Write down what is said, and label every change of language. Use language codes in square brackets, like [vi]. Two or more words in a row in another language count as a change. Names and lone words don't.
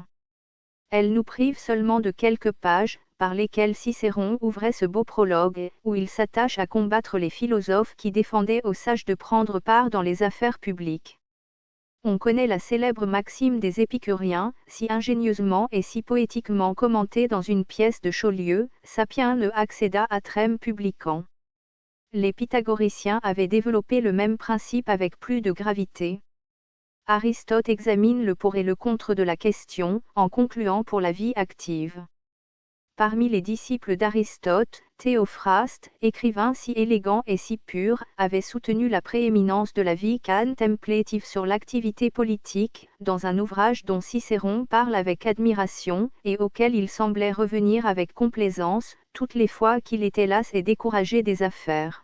[fr] Elle nous prive seulement de quelques pages, par lesquelles Cicéron ouvrait ce beau prologue, où il s'attache à combattre les philosophes qui défendaient aux sages de prendre part dans les affaires publiques. On connaît la célèbre maxime des épicuriens, si ingénieusement et si poétiquement commentée dans une pièce de Chaulieu, [la] Sapien ne acceda atrem publicam. [fr] Les pythagoriciens avaient développé le même principe avec plus de gravité. Aristote examine le pour et le contre de la question, en concluant pour la vie active. Parmi les disciples d'Aristote, Théophraste, écrivain si élégant et si pur, avait soutenu la prééminence de la vie contemplative sur l'activité politique, dans un ouvrage dont Cicéron parle avec admiration, et auquel il semblait revenir avec complaisance, toutes les fois qu'il était las et découragé des affaires.